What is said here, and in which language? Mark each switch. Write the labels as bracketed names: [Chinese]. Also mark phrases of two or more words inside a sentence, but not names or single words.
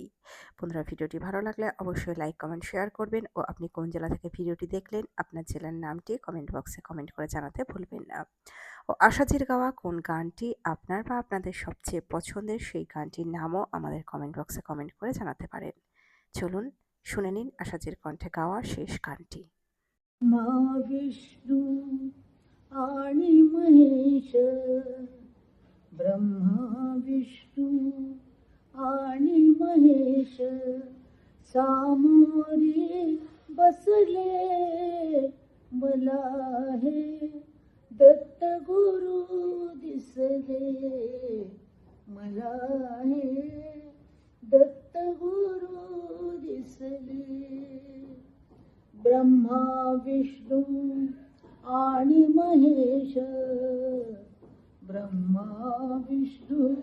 [Bangla] বন্ধুরা, ভিডিওটি ভালো লাগলে অবশ্যই লাইক, কমেন্ট, শেয়ার করবেন ও আপনি কোন জেলা থেকে ভিডিওটি দেখলেন আপনার জেলার নামটি কমেন্ট বক্সে কমেন্ট করে জানাতে ভুলবেন না। ও আশাজির গাওয়া কোন গানটি আপনার বা আপনাদের সবচেয়ে পছন্দের সেই গানটির নামও আমাদের কমেন্ট বক্সে কমেন্ট করে জানাতে পারেন। চলুন শুনে নিন আশাজির কণ্ঠে গাওয়া শেষ গানটি। [Marathi] মা विष्णु आणि महेश, ब्रह्मा विष्णू आणि महेश सामोरी बसले मला हे दत्त गुरु दिसले मला हे दत्त गुरु दिसले ब्रह्मा विष्णू आणि महेश, ब्रह्मा विष्णू